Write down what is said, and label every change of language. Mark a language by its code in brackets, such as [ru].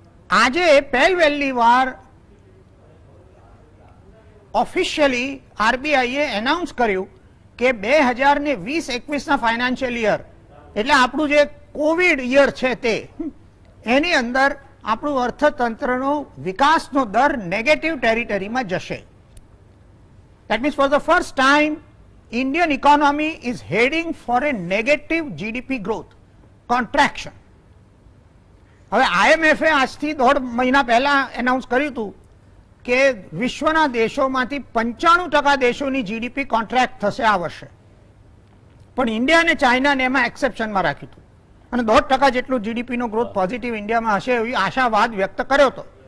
[gu] આજે પહેલી વાર ઓફિશિયલી આરબીઆઈએ એનાઉન્સ કર્યું કે 2020-21ના ફાઇનાન્શિયલ યર, એટલે આપણું જે કોવિડ યર છે તે, એની અંદર આપણું અર્થતંત્રનો વિકાસનો દર નેગેટિવ ટેરિટરીમાં જશે. [en] That means for the first time Indian economy is heading for a negative GDP growth, contraction. [gu] હવે IMF આજથી 1.5 મહિના પહેલા એનાઉન્સ કર્યું હતું કે વિશ્વના દેશોમાંથી 95% દેશોની જીડીપી કોન્ટ્રાક્ટ થશે આ વર્ષે, પણ ઇન્ડિયા અને ચાઇનાને એમાં એક્સેપ્શનમાં રાખ્યું હતું અને 1.5% જેટલું જીડીપીનો ગ્રોથ પોઝિટિવ ઇન્ડિયામાં હશે એવી આશાવાદ વ્યક્ત કર્યો હતો.